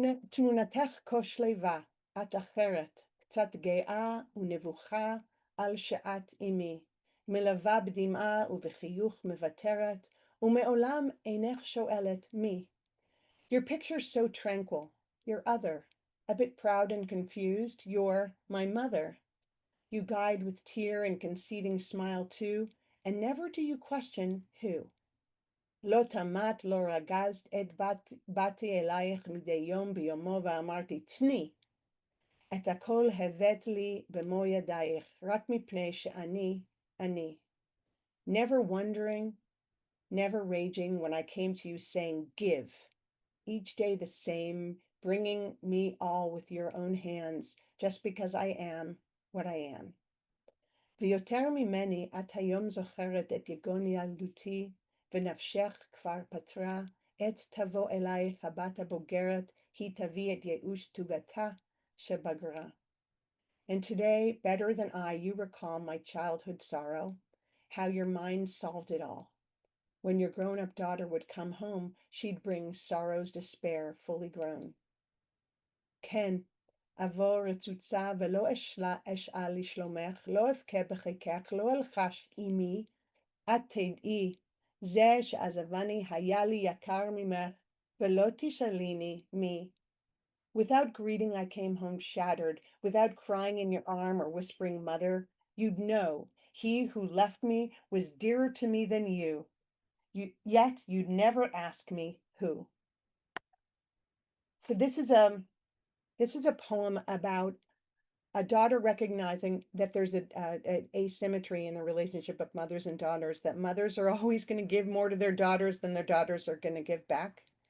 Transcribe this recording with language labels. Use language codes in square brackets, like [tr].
[he] תמונתך כה שלווה, את אחרת, קצת גאה ונבוכה על שאת עימי, מלווה בדמעה ובחיוך מוותרת, ומעולם אינך שואלת מי. [en] Your picture's so tranquil, you're other, a bit proud and confused, you're my mother. You guide with tear and conceding smile too, and never do you question who. [he] לא תמת, לא רגזת, באתי אלייך מדי יום ביומו ואמרתי, תני, את הכל הבאת לי במו ידייך, רק מפני שאני, אני. [en] Never wondering, never raging when I came to you saying, give. Each day the same, bringing me all with your own hands, just because I am what I am. [he] ויותר ממני, את היום זוכרת את יגון ילדותי, ונפשך כבר פתרה, עת תבוא אלייך הבת הבוגרת, היא תביא את ייאוש תוגתה שבגרה. [en] And today, better than I, you recall my childhood sorrow, how your mind solved it all. When your grown-up daughter would come home, she'd bring sorrow's despair fully grown. [he] כן, אבוא רצוצה ולא אשאל לשלומך, לא אבכה בחיקך, לא אלחש עמי, את תדעי, זה שעזבני היה לי יקר ממך, ולא תשאליני מי. [en] Without greeting, I came home shattered. Without crying in your arm or whispering, mother, you'd know he who left me was dearer to me than you. Yet you'd never ask me who. So this is a poem about a daughter recognizing that there's an asymmetry in the relationship of mothers and daughters, that mothers are always going to give more to their daughters than their daughters are going to give back.